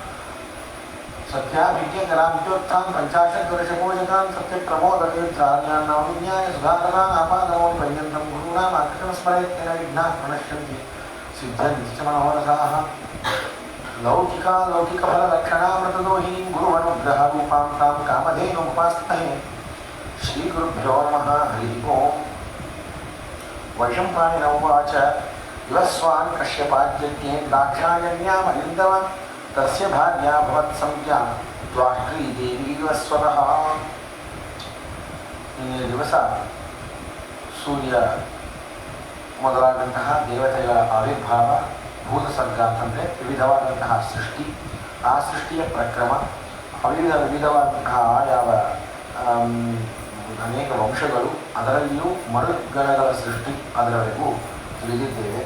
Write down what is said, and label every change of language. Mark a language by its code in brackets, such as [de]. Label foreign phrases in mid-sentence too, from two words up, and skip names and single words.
[sa] सत्याभिज्ञकराभ्योत्थान् पञ्चाशद्वर्षपूजकान् सत्यप्रमोदतीर्थान्यान्नवविज्ञाय सुधाकरान् आपादमोनि पर्यन्तं गुरुणामाकृष्ण स्मरेत्यन विघ्नाः प्रणश्यन्ति सिद्धन्ति च मनोरथाः. लौकिकफललक्षणामृतदोहिनीं गुरुवनुग्रहरूपां तां कामधेनुमुपास्महे. श्रीगुरुभ्यो नमः हरि ओं. वैशम्पायन उवाच विवस्वान् कश्यपाद्यज्ञे दाक्षायण्यामलिन्दव तस्य भार्या भवत्सङ्ख्या द्वाष्ट्री देवि विवस्वतः. [kn] ನಿನ್ನೆ ದಿವಸ ಸೂರ್ಯ ಮೊದಲಾದಂತಹ ದೇವತೆಗಳ ಆವಿರ್ಭಾವ, ಭೂತಸರ್ಗ ಅಂತಂದರೆ ವಿವಿಧವಾದಂತಹ ಸೃಷ್ಟಿ, ಆ ಸೃಷ್ಟಿಯ ಪ್ರಕ್ರಮ, ವಿವಿಧವಾದಂತಹ ಯಾವ ಅನೇಕ ವಂಶಗಳು, ಅದರಲ್ಲಿಯೂ ಮರುಗಣಗಳ ಸೃಷ್ಟಿ ಅದರವರೆಗೂ ತಿಳಿದಿದ್ದೇವೆ.